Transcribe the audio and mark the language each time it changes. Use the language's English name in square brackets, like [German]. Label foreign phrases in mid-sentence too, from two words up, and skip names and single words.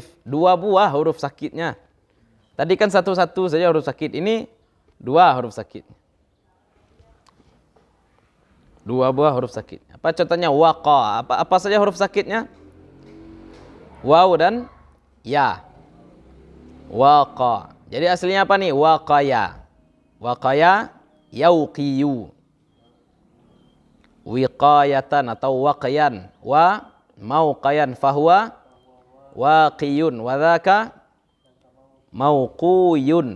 [Indonesian] 2 buah huruf sakitnya. Tadi kan satu-satu saja huruf sakit. Ini 2 huruf sakit. 2 buah huruf sakit. Apa contohnya? Waqa. Apa saja huruf sakitnya? Waw dan ya. Waqa. Jadi aslinya apa nih? Waqaya. [Arabic] وَقَى يَقِي. وِقَايَةً atau وَقْيًا. وَمَوْقًى فَهُوَ وَاقِيٌ. وَذَاكَ مَوْقِيٌّ.